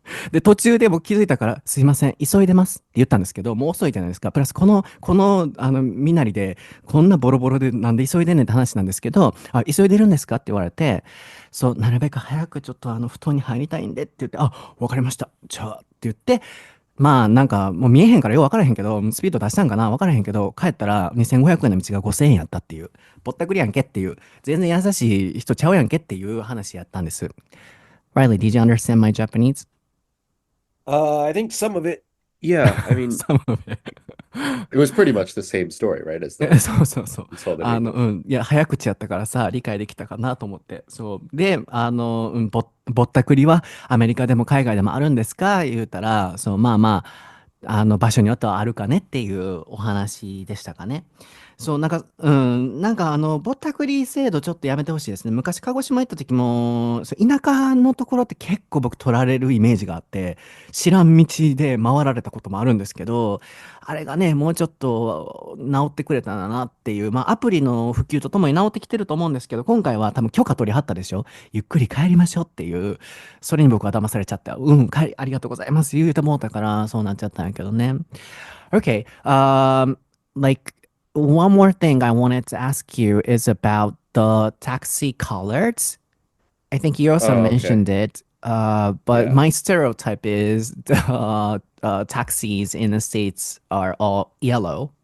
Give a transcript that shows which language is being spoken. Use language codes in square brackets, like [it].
[ja] で、途中で僕気づいたから、すいません、急いでますって言ったんですけど、もう遅いじゃないですか。プラス、身なりで、こんなボロボロでなんで急いでんねんって話なんですけど、あ、急いでるんですかって言われて、そう、なるべく早くちょっと布団に入りたいんでって言って、あ、わかりました。じゃあ、って言って、まあなんかもう見えへんからよくわからへんけど、スピード出したんかなわからへんけど、帰ったら2500円の道が5000円やったっていう、ぼったくりやんけっていう、全然優しい人ちゃうやんけっていう話やったんです。 [en] Riley, did you understand my Japanese? I think some of it, yeah. I mean, Some of it. it was pretty much the same story, right? As [ja] そうそうそう。 [en] you told in English. [ja] いや、早口やったからさ、理解できたかなと思って。そう。で、ぼったくりはアメリカでも海外でもあるんですか言うたら、そう、まあまあ、場所によってはあるかねっていうお話でしたかね。そう、ぼったくり制度ちょっとやめてほしいですね。昔、鹿児島行った時も、そう田舎のところって結構僕取られるイメージがあって、知らん道で回られたこともあるんですけど、あれがね、もうちょっと治ってくれたらなっていう、まあアプリの普及とともに治ってきてると思うんですけど、今回は多分許可取りはったでしょ。ゆっくり帰りましょうっていう、それに僕は騙されちゃった。ありがとうございます言うてもうたから、そうなっちゃったんやけどね。 [en] Okay, like one more thing I wanted to ask you is about the taxi colors. I think you also Oh, okay. mentioned it, but Yeah. my stereotype is the taxis in the States are all yellow.